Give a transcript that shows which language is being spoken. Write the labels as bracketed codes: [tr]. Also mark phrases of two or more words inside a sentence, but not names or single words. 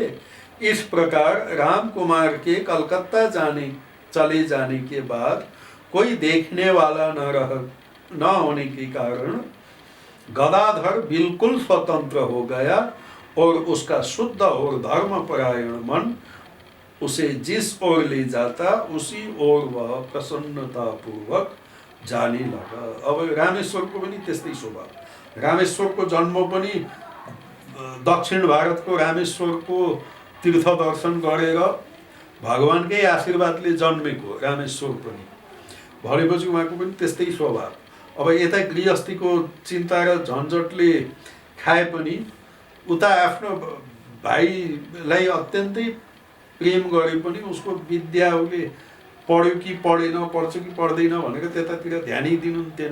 [hi] इस प्रकार रामकुमार के कलकत्ता चले जाने के बाद कोई देखने वाला न होने के कारण गदाधर बिल्कुल स्वतंत्र हो गया और उसका शुद्ध और धर्मपरायण मन उसे जिस ओर ले जाता उसी ओर वह प्रसन्नतापूर्वक जाने लगा। [ne] अब रामेश्वरको पनि त्यस्तै स्वभाव। रामेश्वरको जन्म पनि दक्षिण भारतको रामेश्वरको तीर्थ दर्शन गरेर भगवानकै आशीर्वादले जन्मेको रामेश्वर पनि भनेपछि उहाँको पनि त्यस्तै स्वभाव। अब यता गृहस्थीको चिन्ता र झन्झटले खाए पनि उता आफ्नो भाइलाई अत्यन्तै प्रेम गरे पनि उसको विद्या उसले पढ्यो कि पढेन, पढ्छ कि पढ्दैन भनेर त्यतातिर ध्यानै दिनुहुन्थेन।